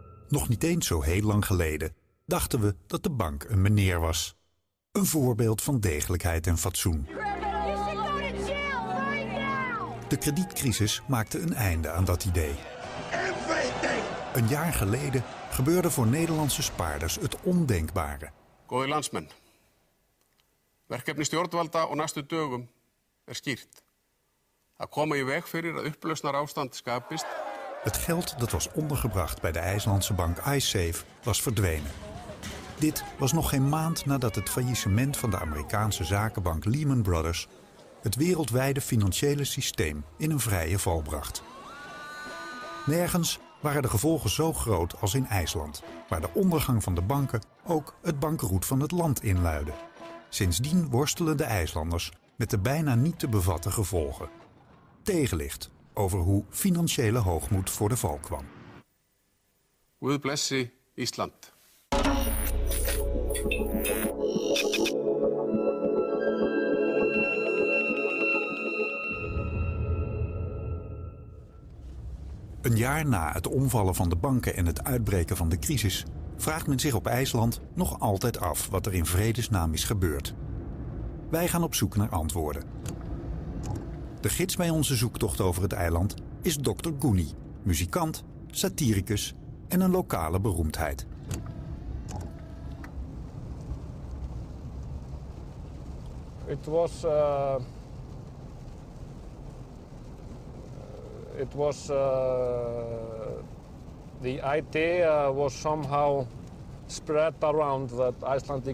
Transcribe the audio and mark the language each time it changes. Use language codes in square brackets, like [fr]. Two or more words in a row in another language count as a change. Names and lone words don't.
[nl] Nog niet eens zo heel lang geleden dachten we dat de bank een meneer was. Een voorbeeld van degelijkheid en fatsoen. De kredietcrisis maakte een einde aan dat idee. Een jaar geleden gebeurde voor Nederlandse spaarders het ondenkbare. [is] Góðir landsmenn, verkefni stjórnvalda og næstu dögum skýrt. Að koma í veg fyrir að upplausnarástand skapist. [nl] Het geld dat was ondergebracht bij de IJslandse bank iSafe was verdwenen. Dit was nog geen maand nadat het faillissement van de Amerikaanse zakenbank Lehman Brothers het wereldwijde financiële systeem in een vrije val bracht. Nergens waren de gevolgen zo groot als in IJsland, waar de ondergang van de banken ook het bankroet van het land inluidde. Sindsdien worstelen de IJslanders met de bijna niet te bevatten gevolgen. Tegenlicht over hoe financiële hoogmoed voor de val kwam. [is] Guð blessi Ísland. [nl] Een jaar na het omvallen van de banken en het uitbreken van de crisis vraagt men zich op IJsland nog altijd af wat er in vredesnaam is gebeurd. Wij gaan op zoek naar antwoorden. De gids bij onze zoektocht over het eiland is Dr. Guni, muzikant, satiricus en een lokale beroemdheid. [en] The idea was somehow spread around that Icelandic